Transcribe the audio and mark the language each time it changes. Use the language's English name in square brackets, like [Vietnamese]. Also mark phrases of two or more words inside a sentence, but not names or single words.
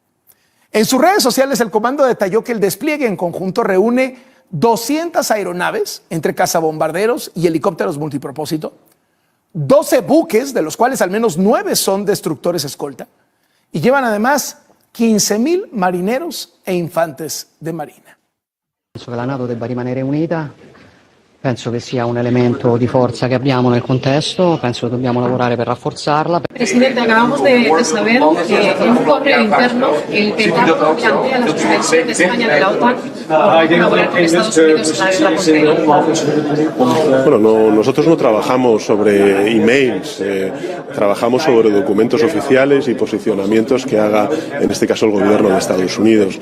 [Spanish] En sus redes sociales, el comando detalló que el despliegue en conjunto reúne 200 aeronaves entre cazabombarderos y helicópteros multipropósito, 12 buques, de los cuales al menos 9 son destructores escolta, y llevan además 15.000 marineros e infantes de marina. [Italian] Penso che la NATO debba rimanere unita, penso che sia un elemento di forza che abbiamo nel contesto, penso che dobbiamo lavorare per rafforzarla. [Spanish] Presidente, acabamos de saber que en un correo interno el PETAC plantea la suspensión de España de la OTAN por colaborar con Estados Unidos en la guerra contra Irán. Bueno, nosotros no trabajamos sobre emails, trabajamos sobre documentos oficiales y posicionamientos que haga, en este caso, el gobierno de Estados Unidos.